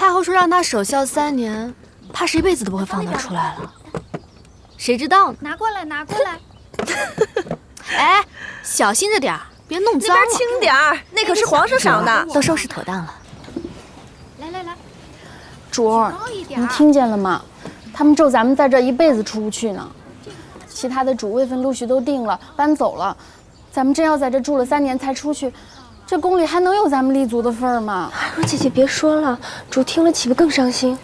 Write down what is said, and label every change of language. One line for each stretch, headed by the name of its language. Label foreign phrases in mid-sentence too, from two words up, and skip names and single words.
Chinese: 太后說讓她守孝3年，怕是一輩子都不會放她出來了。誰知道呢？拿過來，拿過來。哎，小心着點兒，別弄髒了。那邊輕點兒，那可是皇上賞的。都收拾妥當了。來來來，主兒，你聽見了嗎？他們咒咱們在這一輩子出不去呢。其他的主位分陸續都定了，搬走了，咱們真要在這住了3年才出去，這宮裡還能有咱們立足的份兒嗎？若姐姐別說了，主聽了豈不更傷心？